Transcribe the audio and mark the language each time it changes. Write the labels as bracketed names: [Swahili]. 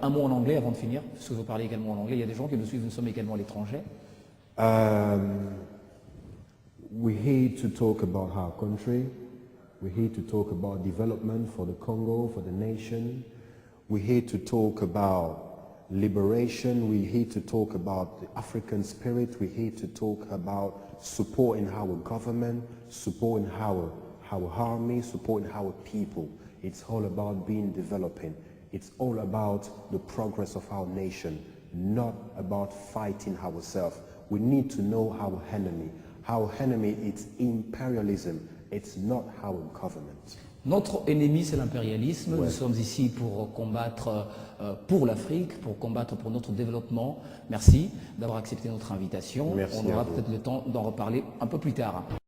[French] Un mot en anglais avant de finir, parce que vous parlez également en anglais. Il y a des gens qui nous suivent, nous sommes également à l'étranger. [English] We're here to talk about our country. We're here to talk about development for the Congo, for the nation. We're here to talk about liberation. We're here to talk about the African spirit. We're here to talk about supporting our government, supporting our army, supporting our people. It's all about being developing. It's all about the progress of our nation, not about fighting ourselves. We need to know our enemy. Our enemy is imperialism. It's not our government. [French] Notre ennemi, c'est l'impérialisme. Nous sommes ici pour combattre pour l'Afrique, pour combattre pour notre développement. Merci d'avoir accepté notre invitation. Merci. On aura peut-être le temps d'en reparler un peu plus tard.